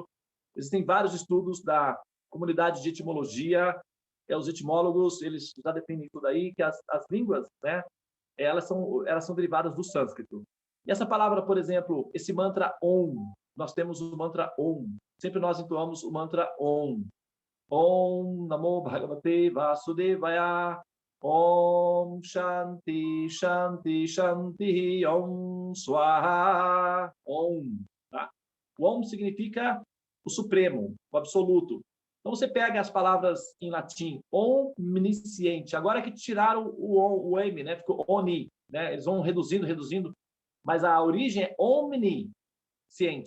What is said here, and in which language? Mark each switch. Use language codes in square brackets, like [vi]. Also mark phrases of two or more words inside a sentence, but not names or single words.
[pt] Existem vários estudos da comunidade de etimologia. Os etimólogos, eles já definem tudo aí, que as línguas, né, elas são derivadas do sânscrito. E essa palavra, por exemplo, esse mantra Om, nós temos o mantra Om. Sempre nós entoamos o mantra Om. [sa] ॐ नमो भगवते वासुदेवाय. ॐ शान्ति शान्ति शान्ति ॐ स्वाहा. Om. [pt] Tá? O Om significa o supremo, o absoluto. Então, você pega as palavras em latim, omnisciente. Agora que tiraram o M, né? Ficou oni, né? Eles vão reduzindo, mas a origem é omnisciente.